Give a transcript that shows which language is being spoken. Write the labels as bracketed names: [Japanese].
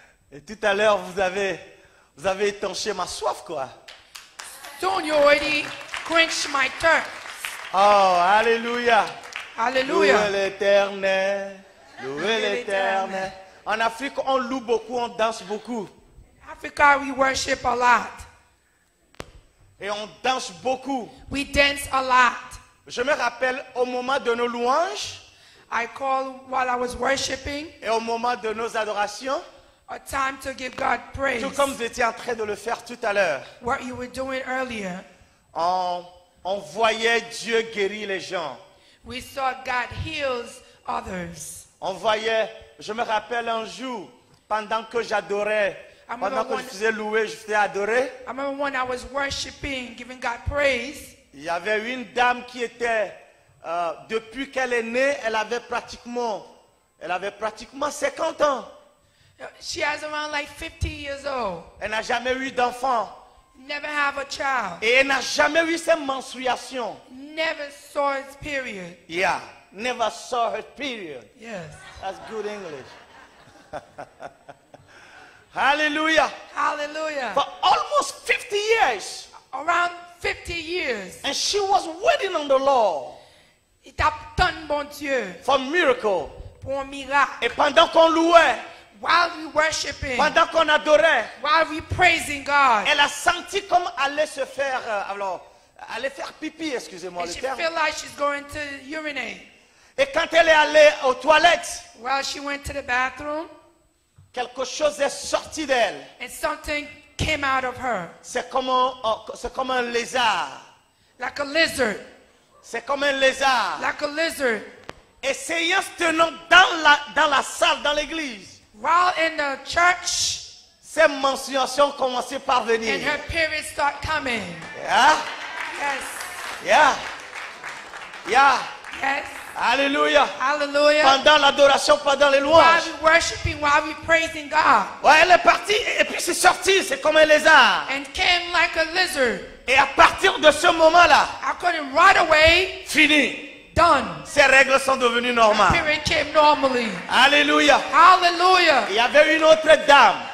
[French] Et tout à l'heure, vous avez étanché ma soif, quoi. [English] Soon you already quenched my thirst. [French] Oh, alléluia. [English] Hallelujah. [French] Louez l'Éternel. Louez l'Éternel. En Afrique, on loue beaucoup, on danse beaucoup. [English] Africa, we worship a lot. [French] Et on danse beaucoup. [English] We dance a lot. [French] Je me rappelle au moment de nos louanges [English] I call while I was worshiping [French] et au moment de nos adorations, [English] a time to give God praise. [French] tout comme vous étiez en train de le faire tout à l'heure, [English] What you were doing earlier. [French] on voyait Dieu guérir les gens. [English] We saw God heals others. [French] On voyait, je me rappelle un jour, pendant que j'adorais, pendant que je faisais louer, je faisais adorer, [English] I remember when I was worshiping, giving God praise. [French] il y avait une dame qui était, depuis qu'elle est née, elle avait pratiquement 50 ans. [English] She has around like 50 years old. [French] Elle n'a jamais eu d'enfant. [English] Never have a child. [French] Et elle n'a jamais eu ses menstruations. [English] Never saw its period. Yeah, never saw her period. Yes. That's good English. Hallelujah. Hallelujah. For almost 50 years. Around 50 years. And she was waiting on the Lord. [French] Il t'a donné bon Dieu [English] For miracle. [French] pour un miracle. Et pendant qu'on louait, [English] While we worshiping, [French] pendant qu'on adorait, [English] while we praising God, [French] elle a senti comme aller se faire, aller faire pipi, excusez-moi [English] and [French] le [English] she [French] terme. [English] feel like she's going to urinate. [French] Et quand elle est allée aux toilettes, [English] While she went to the bathroom, [French] quelque chose est sorti d'elle. [English] and something came out of her, [French] C'est comme un lézard. [English] like a lizard, [French] C'est comme un lézard. [English] like a lizard. [French] Et séance tenant dans la salle, dans l'église, [English] While in the church, [French] ces menstruations commençaient par [English] and [French] venir. [English] her periods start coming. Yeah, Yes, yeah, yeah. yes. [French] Alléluia. [English] Hallelujah. [French] Pendant l'adoration, pendant les [English] While [French] louanges. [English] we worshiping, while we praising God, [French] Ouais, elle est partie et puis c'est sorti, c'est comme un lézard. [English] and came like a lizard. [French] Et à partir de ce moment-là, [English] I couldn't right away. [French] fini. [English] Done. [French] Ces règles sont devenues normales. [English] Period came normally. [French] Alléluia. [English] Hallelujah. [French] Il y avait une autre dame.